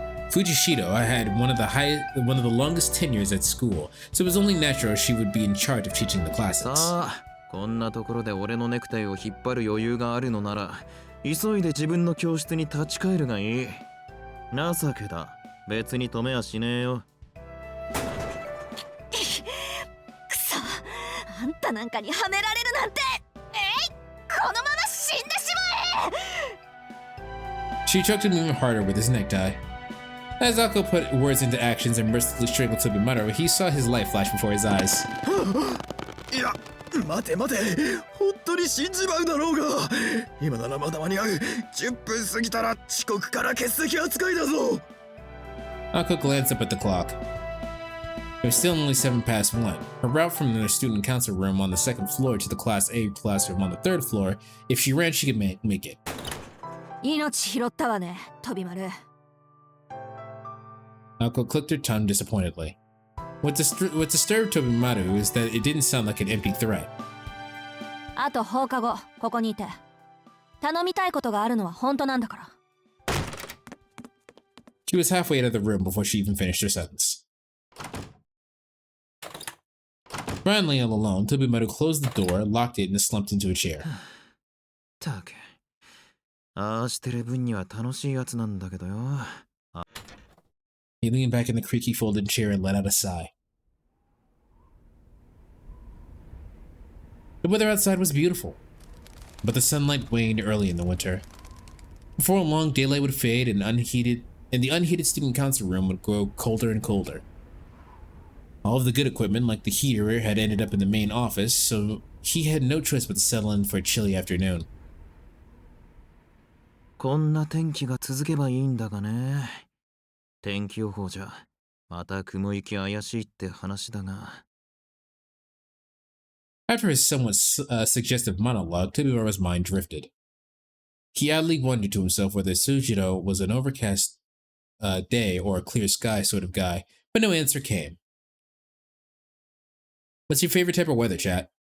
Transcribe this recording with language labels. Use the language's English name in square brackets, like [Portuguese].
[English] Fujishiro had one of the longest tenures at school, so it was only natural she would be in charge of teaching the classes. [Japanese] さあ、こんなところで俺のネクタイを引っ張る余裕があるのなら、急いで自分の教室に立ち返るがいい。情けだ。別に止めはしねえよ。くそ、あんたなんかにはめられるなんて。このまま死んでしまえ。 [English] She choked him even harder with his necktie. As Aoko put words into actions and mercilessly strangled Tobimaro, he saw his life flash before his eyes. [Japanese] いや、待て待て、本当に死んじまうだろうが。今ならまだ間に合う。 10分過ぎたら遅刻から欠席扱いだぞ。 [English] Aoko glanced up at the clock. It was still only 7 past 1. Her route from the student council room on the 2nd floor to the Class A classroom on the 3rd floor, if she ran, she could make it. [Japanese] 命拾ったわね、飛び丸。 [English] Aoko clicked her tongue disappointedly. What disturbed Tobimaru is that it didn't sound like an empty threat. [Japanese] あと放課後、ここにいて。頼みたいことがあるのは本当なんだから。 [English] She was halfway out of the room before she even finished her sentence. Finally all alone, Tobimaru closed the door, locked it, and slumped into a chair. [Japanese] たく。ああしてる分には楽しいやつなんだけどよ。 [English] He leaned back in the creaky folded chair and let out a sigh. The weather outside was beautiful, but the sunlight waned early in the winter. Before long, daylight would fade and the unheated student council room would grow colder and colder. All of the good equipment, like the heater, had ended up in the main office, so he had no choice but to settle in for a chilly afternoon. [Japanese] こんな天気が続けばいいんだがね。天気予報じゃ、また雲行き怪しいって話だが。 [English] After his somewhat suggestive monologue, Tobimaru's mind drifted. He oddly wondered to himself whether Sujiro was an overcast day or a clear sky sort of guy, but no answer came. What's your favorite type of weather, chat?